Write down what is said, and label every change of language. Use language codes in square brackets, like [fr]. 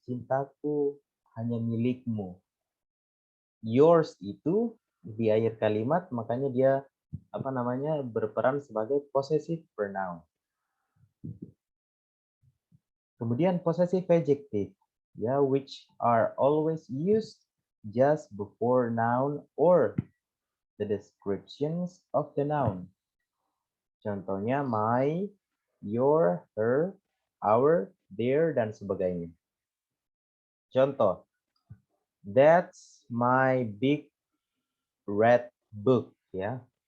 [id] Cintaku hanya milikmu. Yours itu di akhir kalimat, makanya dia berperan sebagai possessive pronoun. Kemudian [en] possessive adjective, ya, which are always used just before noun or the descriptions of the noun. [id] Contohnya my, your, her, our, their, dan sebagainya. Contoh, [en] that's my big red book, ya.